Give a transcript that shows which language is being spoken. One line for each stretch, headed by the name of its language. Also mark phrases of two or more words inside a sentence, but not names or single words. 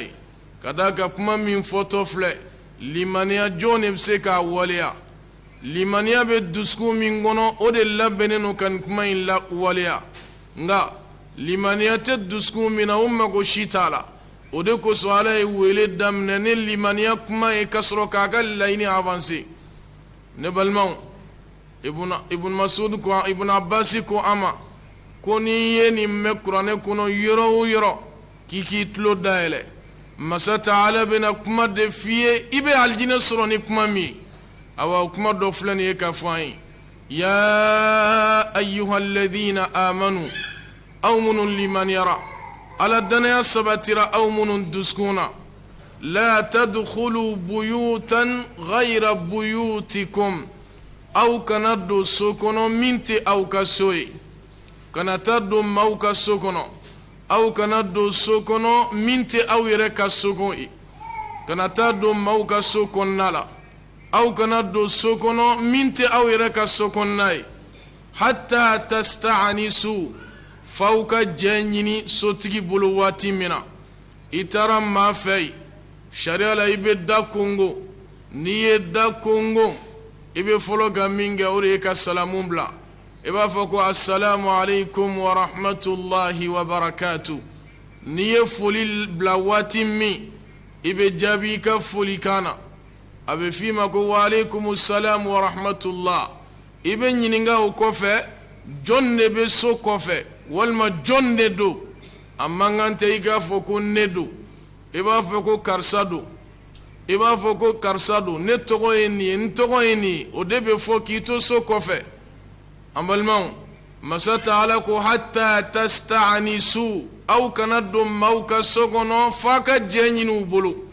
Bambara: ye ka da ka kuma min fɔtɔ filɛ limaniya jɔn de bɛ se k'a waleya limaniya bɛ dusukun min kɔnɔ o de labɛnnen don ka nin kuma in lawaleya nka limaniya tɛ dusukun min na o mago si t'a la o de kosɔn ala ye wele daminɛ ni limaniya kuma ye ka sɔrɔ k'a ka laɲini avancer ne balimaw ibn Masud ko ibn Abbas ko ama ko ni ye nin mɛn kuranɛ kɔnɔ yɔrɔ o yɔrɔ k'i k'i tulo dayɛlɛ masa taala bɛna kuma de f'i ye i bɛ alijinɛ sɔrɔ ni kuma min ye awa kuma dɔ filɛ nin ye ka fɔ an ye
Arabic: يا أيها الذين آمنوا
Bambara: aw minnu limaniyara ala danaya sabatira aw minnu dusukun na
Arabic: لا تدخلوا بيوتا غير بيوتكم
Bambara: aw kana don so kɔnɔ min tɛ aw ka so ye kana taa don maaw ka so kɔnɔ aw kana don so kɔnɔ min tɛ aw yɛrɛ ka so kɔnɔ ye kana taa don maaw ka so kɔnɔna la aw kana don so kɔnɔ min tɛ aw yɛrɛ ka so kɔnɔna ye
Arabic: حتى تستأنسوا
Bambara: f'aw ka jɛ ɲini sotigi bolo waati min na i taara maa fɛ yen sariya la i bɛ da kongo n'i ye da kongo i bɛ fɔlɔ ka min kɛ o de ye ka salamu bila i b'a fɔ ko
Arabic: السلام عليكم ورحمة الله وبركاته
Bambara: n'i ye foli bila waati min i bɛ jaabi i ka foli kan na a bɛ f'i ma ko
Arabic: وعليكم السلام ورحمة الله
Bambara: i bɛ ɲininka o kɔfɛ jɔn de bɛ so kɔfɛ walima jɔn de don a man kan tɛ i k'a fɔ ko ne don i b'a fɔ ko karisa don i b'a fɔ ko karisa don ne tɔgɔ ye nin ye n tɔgɔ ye nin ye o de bɛ fɔ k'i to so kɔfɛ an balimaw masa taala ko
Arabic: حتى تستأنسوا
Bambara: aw kana don maaw ka so kɔnɔ f'a ka jɛ ɲini u bolo